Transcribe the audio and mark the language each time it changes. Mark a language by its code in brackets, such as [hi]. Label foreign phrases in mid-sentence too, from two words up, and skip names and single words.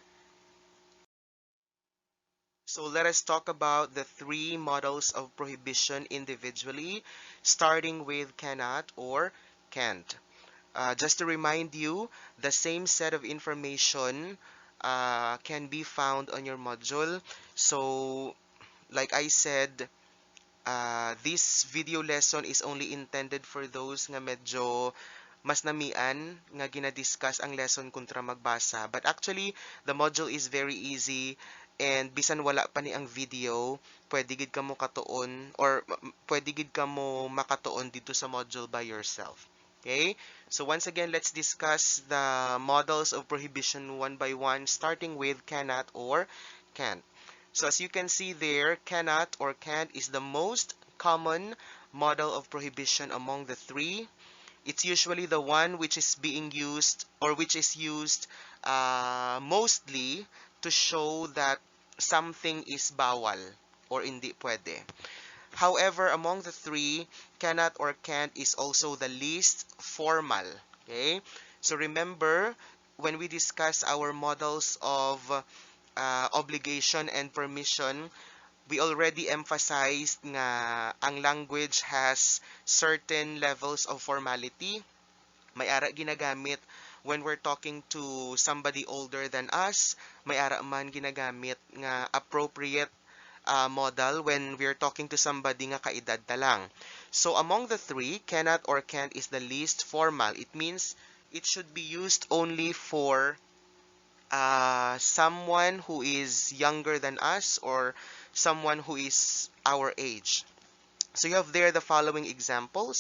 [en] So let us talk about the three models of prohibition individually, starting with cannot or can't. Just to remind you, the same set of information can be found on your module. So, like I said, this video lesson is only intended for those [hil] nga medyo mas namian nga ginadiscuss ang lesson kontra magbasa. [en] But actually, the module is very easy, and [hil] bisan wala pa ni ang video, pwede gid ka mo katuon or pwede gid ka mo makatuon dito sa module [en] by yourself. [hil] Okay? [en] So once again, let's discuss the models of prohibition one by one, starting with cannot or can't. So as you can see there, cannot or can't is the most common model of prohibition among the three. It's usually the one which is being used or which is used mostly to show that something is bawal or [hil] hindi pwede. [en] However, among the three, cannot or can't is also the least formal. Okay? So remember, when we discuss our models of obligation and permission, we already emphasized [hil] nga ang [en] language has certain levels of formality. [hil] May ara ginagamit [en] when we're talking to somebody older than us. [hil] May ara man ginagamit nga [en] appropriate model when we're talking to somebody [hil] nga kaedad na lang. [en] So among the three, cannot or can't is the least formal. It means it should be used only for someone who is younger than us or someone who is our age. So you have there the following examples.